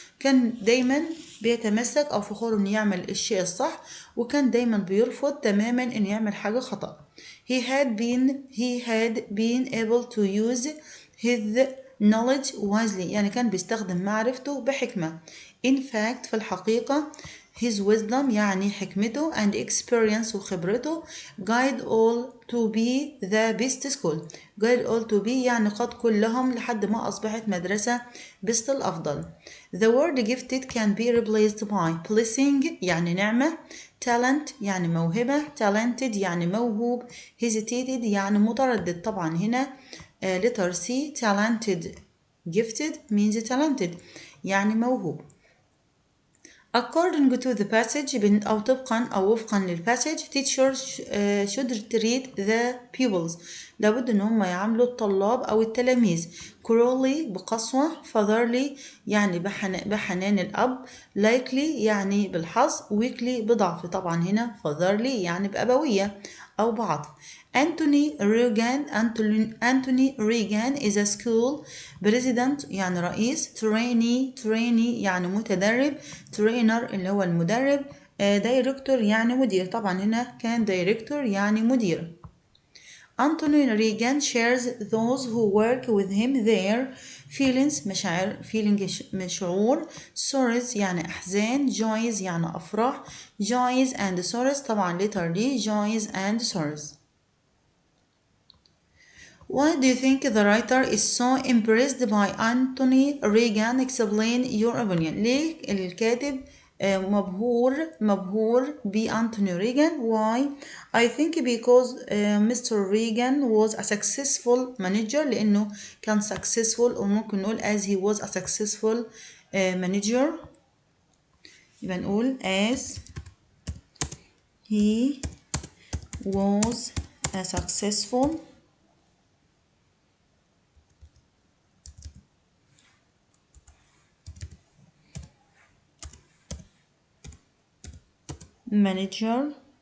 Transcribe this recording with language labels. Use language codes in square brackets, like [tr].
[ar] كان دايما بيتمسك أو فخور إنه يعمل الشيء الصح وكان دايما بيرفض تماما إنه يعمل حاجة خطأ. [en] He had been able to use his knowledge wisely. [ar] يعني كان بيستخدم معرفته بحكمة. [en] In fact في الحقيقة his wisdom يعني حكمته and experience وخبرته guide all to be the best school. guide all to be [ar] يعني قد كلهم لحد ما أصبحت مدرسة best الأفضل. [en] The word gifted can be replaced by blessing يعني نعمة, talent يعني موهبة, talented يعني موهوب, hesitated يعني متردد. [ar] طبعا هنا letter C talented gifted means talented يعني موهوب. [en] According to the passage [ar] أو طبقا أو وفقا للpassage [en] teachers should treat the pupils. [ar] لابد إن هم يعاملوا الطلاب أو التلاميذ cruelly بقسوة, fatherly يعني بحنان الأب, likely يعني بالحظ, weakly بضعف. طبعا هنا fatherly يعني بأبوية أو بعطف. [en] Anthony Regan is a school president يعني رئيس, trainee يعني متدرب, trainer اللي هو المدرب, director يعني مدير. [ar] طبعا هنا كان director يعني مدير. [en] Anthony Regan shares those who work with him their feelings شعور, sorrows يعني أحزان, joys يعني أفراح, joys and sorrows. طبعا letter D joys and sorrows. Why do you think the writer is so impressed by Anthony Regan? Explain your opinion. [ar] ليه الكاتب مبهور بأنتوني ريغان؟ Why? [en] I think because Mr. Regan was a successful manager. [ar] لأنه كان [en] successful [ar] وممكن نقول [en] as he was a successful manager. [ar] يبقى نقول [en] as he was a successful manager.